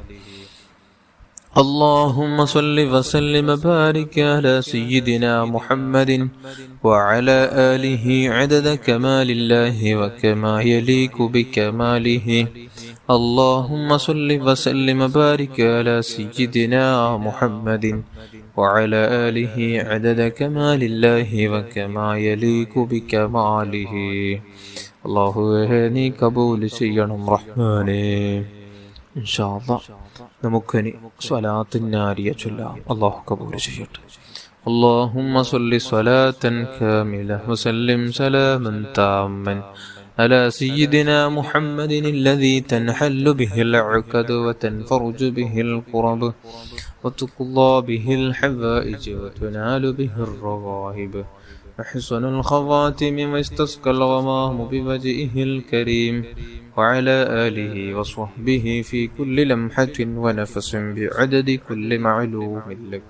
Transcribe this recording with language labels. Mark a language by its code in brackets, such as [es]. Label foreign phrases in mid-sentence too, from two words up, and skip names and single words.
[ar] اللهم صل وسلم وبارك على سيدنا محمد وعلى آله عدد كمال الله وكما يليق بكماله. اللهم صل وسلم وبارك على سيدنا محمد وعلى آله عدد كمال الله وكما يليق بكماله. [ml] അല്ലാഹുവേ നീ കബൂൽ ചെയ്യണം റഹ്മാനേ. [ar] إن شاء الله [ml] നമുക്കിനി സ്വലാത്തുൻ നാരിയ ചൊല്ലാം. അല്ലാഹു കബൂൽ ചെയ്യട്ടെ. [ar] اللهم صل صلاة كاملة وسلم سلاما تاما على سيدنا محمد الذي تنحل به العقد وتنفرج به الكرب وتقضى به الحوائج وتنال به الرغائب وحسن الخواتم واستسقى الغمام بوجهه الكريم وعلى آله وصحبه في كل لمحة ونفس بعدد كل معلوم لك.